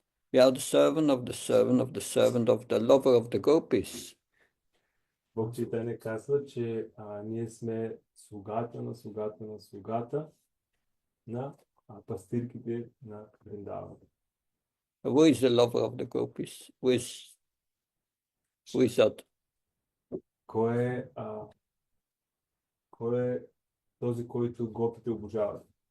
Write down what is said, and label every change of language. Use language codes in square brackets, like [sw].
[en] We are the servant of the servant of the servant of the lover of the gopis. [bg] Бог Чайтanya казва, че ние сме слугата на слугата на слугата на пастирките на Вриндавана. [en] Who is the lover of the gopis? Who is that? [bg] Кой е този, който гопите обожават?